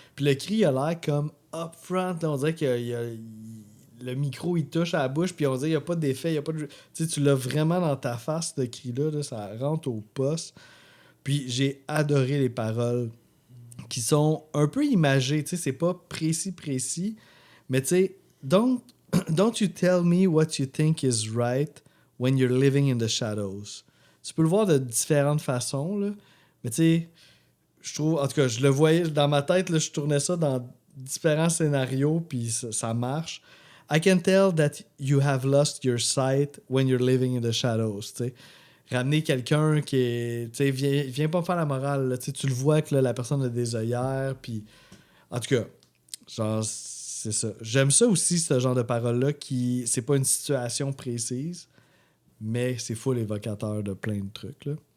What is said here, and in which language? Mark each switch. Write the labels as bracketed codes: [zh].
[fr] Puis le cri, il a l'air comme up front. Là, on dirait que le micro, il touche à la bouche. Puis on dirait qu'il n'y a pas d'effet. Il y a pas de... Tu sais, tu l'as vraiment dans ta face, ce cri-là. Là, ça rentre au poste. Puis j'ai adoré les paroles qui sont un peu imagées. Tu sais, c'est pas précis. Mais tu sais, [en] don't you tell me what you think is right when you're living in the shadows. [fr] Tu peux le voir de différentes façons, là. Mais tu sais, je trouve... En tout cas, je le voyais dans ma tête, là, je tournais ça dans différents scénarios, puis ça marche. [en] I can tell that you have lost your sight when you're living in the shadows, [fr] tu sais. Ramener quelqu'un qui est... Tu sais, viens pas me faire la morale, là. Tu sais, tu le vois que là, la personne a des œillères, puis... En tout cas, genre, c'est ça. J'aime ça aussi, ce genre de paroles-là, qui... C'est pas une situation précise, mais c'est full évocateur de plein de trucs, là.